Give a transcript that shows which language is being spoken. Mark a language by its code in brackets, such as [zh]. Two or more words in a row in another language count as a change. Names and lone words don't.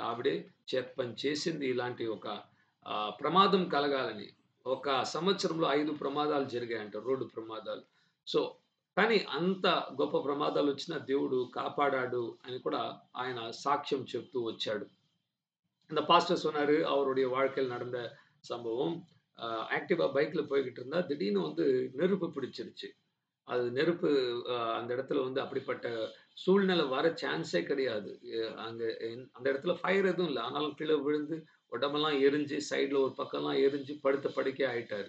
[te] ఆవిడే చేత పని చేసింది ఇలాంటి ఒక ప్రమాదం కలగాలని. ఒక సంవత్సరంలో 5 ప్రమాదాలు జరిగాయంట. రోడ్డు ప్రమాదాలు. సో, కానీ అంత గొప్ప ప్రమాదాలొచ్చినా దేవుడు కాపాడాడు అని కూడా ఆయన సాక్ష్యం చెప్తూ వచ్చాడు. [ta] இந்த பாஸ்டர் சொன்னாரு, அவருடைய வாழ்க்கையில நடந்த சம்பவம். ஆக்டிவா பைக்ல போய்க்கிட்டு இருந்தா, திடீர்னு வந்து நெருப்பு பிடிச்சிருச்சு. அது நெருப்பு அந்த இடத்துல வந்து அப்படிப்பட்ட சூழ்நிலை வர சான்ஸே கிடையாது. அங்க அந்த இடத்துல ஃபயர் எதுவும் இல்ல. ஆனாலும் கீழ விழுந்து உடம்பெல்லாம் எரிஞ்சு, சைடுல ஒரு பக்கம்லாம் எரிஞ்சு படுத்த படுக்கை ஆயிட்டாரு.